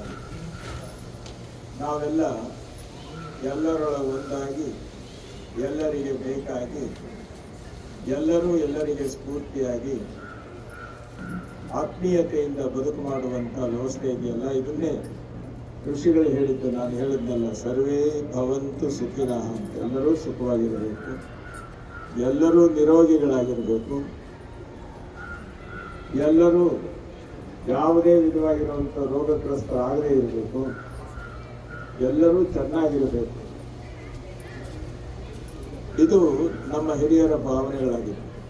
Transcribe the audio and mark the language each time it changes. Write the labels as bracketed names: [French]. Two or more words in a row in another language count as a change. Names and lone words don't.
[Kannada] ನಾವೆಲ್ಲ ಎಲ್ಲರೊಳಗೆ ಒಂದಾಗಿ, ಎಲ್ಲರಿಗೆ ಬೇಕಾಗಿ, ಎಲ್ಲರೂ ಎಲ್ಲರಿಗೆ ಸ್ಫೂರ್ತಿಯಾಗಿ ಆತ್ಮೀಯತೆಯಿಂದ ಬದುಕು ಮಾಡುವಂಥ ವ್ಯವಸ್ಥೆ ಇದೆಯಲ್ಲ, ಇದನ್ನೇ ಋಷಿಗಳು ಹೇಳಿದ್ದು. ನಾನು ಹೇಳಿದ್ನಲ್ಲ, [Sanskrit] ಸರ್ವೇ ಭವಂತು ಸುಖಿನಃ ಅಂತ. [Kannada] ಎಲ್ಲರೂ ಸುಖವಾಗಿರಬೇಕು, ಎಲ್ಲರೂ ನಿರೋಗಿಗಳಾಗಿರಬೇಕು, ಎಲ್ಲರೂ ಯಾವುದೇ ವಿಧವಾಗಿರುವಂಥ ರೋಗಗ್ರಸ್ತರಾಗದೇ ಇರಬೇಕು, ಎಲ್ಲರೂ ಚೆನ್ನಾಗಿರಬೇಕು. ಇದು ನಮ್ಮ ಹಿರಿಯರ ಭಾವನೆಗಳಾಗಿದೆ.